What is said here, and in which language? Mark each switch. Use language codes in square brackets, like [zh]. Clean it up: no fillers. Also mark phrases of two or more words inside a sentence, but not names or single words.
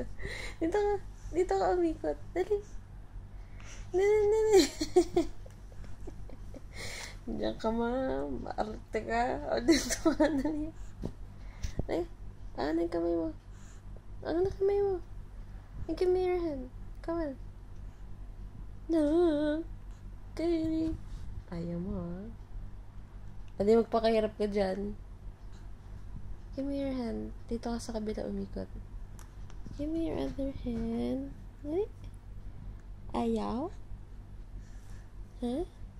[tl] Dito ka umikot. Dali. Dali. Diyan ka, ma'am. Maarte ka. O, dito ka. Dali. Ay, ano yung kamay mo? Ano na kamay mo? [en] Give me your hand. Come on. No. Kylie. [tl] Ayaw mo, ha? Hindi magpakahirap ka dyan. [en] Give me your hand. [tl] Dito ka sa kabila umikot. [en] Give me your other hand. [tl] Ayaw? Huh?